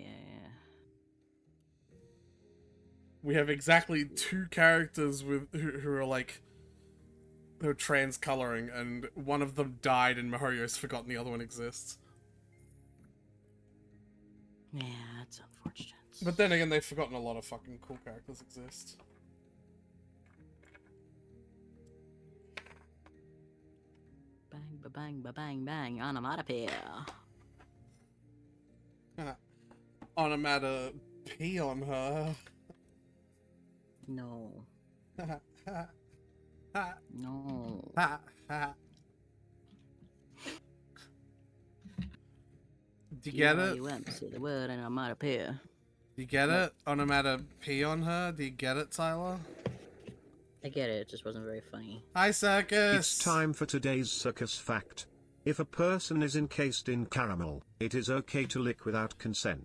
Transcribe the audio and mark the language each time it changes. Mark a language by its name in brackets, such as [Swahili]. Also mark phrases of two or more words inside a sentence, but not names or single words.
[English] We have exactly two characters with who are like who are trans coloring, and one of them died, and Mihoyo's forgotten the other one exists. Yeah, that's unfortunate. But then again, they've forgotten a lot of fucking cool characters exist. Bang, ba bang, ba bang, bang, onomatopoeia. Onomata pee on her. No. Ha, No. ha, ha. Do you get it? Say the word onomatopoeia. Do you get it? Onomata pee on her? Do you get it, Tyler? I get it, it just wasn't very funny. Hi, Circus! It's time for today's circus fact. If a person is encased in caramel, it is okay to lick without consent.